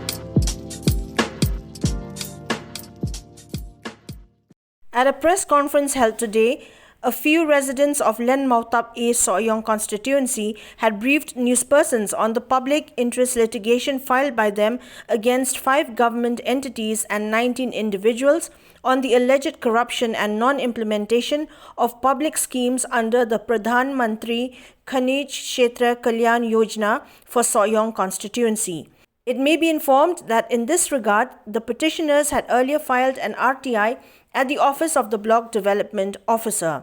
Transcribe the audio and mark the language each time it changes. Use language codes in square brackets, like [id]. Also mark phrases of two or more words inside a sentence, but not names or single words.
[en] At a press conference held today, a few residents of Len Mawtap-A SOHIONG constituency had briefed newspersons on the public interest litigation filed by them against 5 government entities and 19 individuals on the alleged corruption and non-implementation of public schemes under the PRADHAN MANTRI KHANIJ KSHETRA KALYAN YOJNA for SOHIONG constituency. It may be informed that in this regard, the petitioners had earlier filed an RTI at the office of the Block Development Officer.